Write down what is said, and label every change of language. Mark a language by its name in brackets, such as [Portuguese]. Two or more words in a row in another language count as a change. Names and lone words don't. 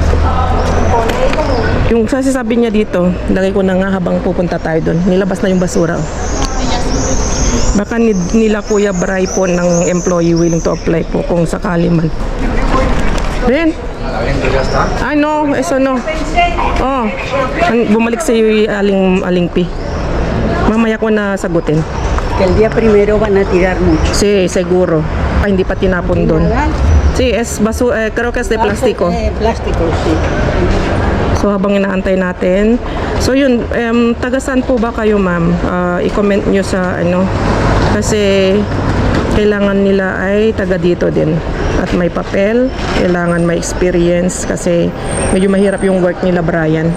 [Filipino] Yung sasabi niya dito, lagay ko na nga habang pupunta tayo doon. Nilabas na yung basura. Oh. Baka nila Kuya Bray po ng [English] employee willing to apply [Filipino] po kung sakali man. [Spanish] Rin? Ay no, eso no. [Filipino] Oh, bumalik sa iyo Aling P. Mamaya ko na sagutin. [Spanish] Que el día primero van a tirar mucho. Sí, seguro. [Filipino] Ay, hindi pa tinapon doon. [Spanish] Sí, es creo que es de plástico. Plástico, sí. [Filipino] So habang inaantay natin. So yun, taga saan po ba kayo ma'am? I-comment nyo sa ano. Kasi kailangan nila ay taga dito din. At may papel, kailangan may experience kasi medyo mahirap yung work nila Brian.